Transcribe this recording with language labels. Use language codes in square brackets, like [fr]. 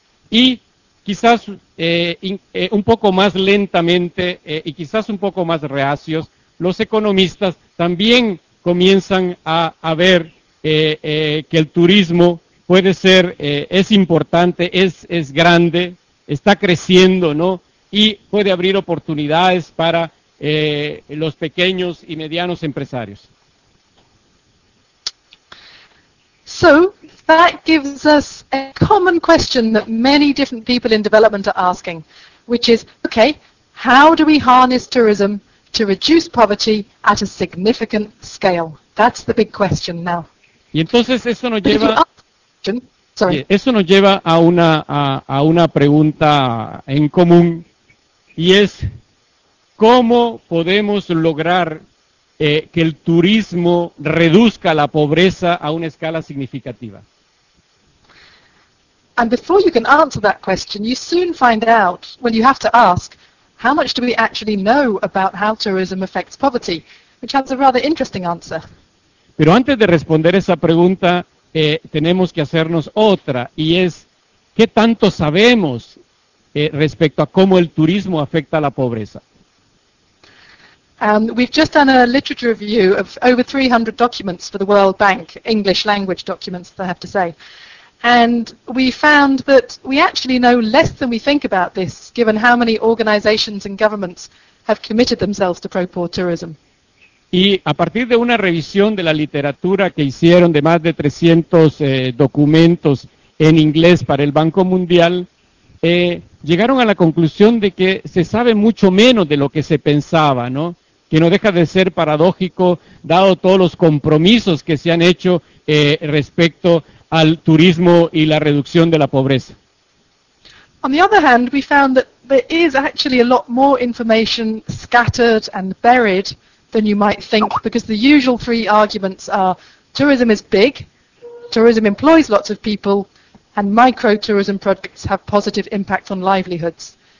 [es] Y quizás un poco más lentamente y quizás un poco más reacios, los economistas también comienzan a ver que el turismo puede ser, es importante, es grande, está creciendo, ¿no? Y puede abrir oportunidades para los pequeños y medianos empresarios. [en] So, that gives us a common question that many different people in development are asking, which is, okay, how do we harness tourism to reduce poverty at a significant scale? That's the big question now. [es] Y entonces eso nos lleva, [en] sorry. [es] Eso nos lleva a una pregunta en común, y es ¿cómo podemos lograr que el turismo reduzca la pobreza a una escala significativa? [en] And before you can answer that question, you soon find out, well, you have to ask, how much do we actually know about how tourism affects poverty? Which has a rather interesting answer. [es] Pero antes de responder esa pregunta, tenemos que hacernos otra, y es, ¿qué tanto sabemos respecto a cómo el turismo afecta a la pobreza? [en] We've just done a literature review of over 300 documents for the World Bank, English language documents, I have to say. And we found that we actually know less than we think about this, given how many organizations and governments have committed themselves to pro-poor tourism. [es] Y a partir de una revisión de la literatura que hicieron de más de 300 documentos en inglés para el Banco Mundial, llegaron a la conclusión de que se sabe mucho menos de lo que se pensaba, ¿no? Que no deja de ser paradójico, dado todos los compromisos que se han hecho respecto al turismo y la reducción de la pobreza. [en] On the other hand, we found that there is actually a lot more information scattered and buried than you might think, because the usual three arguments are tourism is big, tourism employs lots of people, and micro-tourism projects have positive impact on livelihoods.